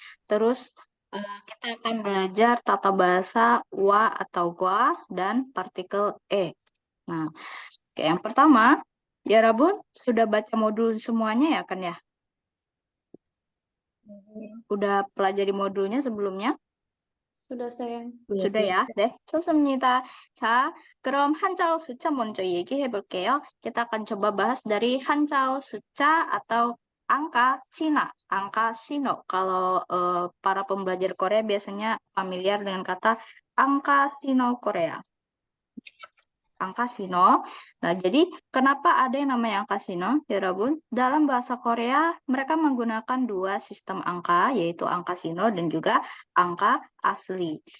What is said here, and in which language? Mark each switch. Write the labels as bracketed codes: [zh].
[id] Terus kita akan belajar tata bahasa wa atau gua dan partikel e. Nah, yang pertama, ya Rabun, sudah baca modul semuanya ya kan ya? Udah pelajari modulnya sebelumnya? Sudah sayang. sudah ya? [ko] 네, 좋습니다. 자, 그럼 한자어 숫자 먼저 얘기해 볼게요. [id] kita akan coba bahas dari [ko] 한자어 숫자 [id] atau angka Cina, angka Sino. Kalau para pembelajar Korea biasanya familiar dengan kata angka Sino Korea. Angka Sino. Nah, jadi kenapa ada yang namanya angka Sino, ya Rabun? Dalam bahasa Korea, mereka menggunakan dua sistem angka, yaitu angka Sino dan juga angka asli.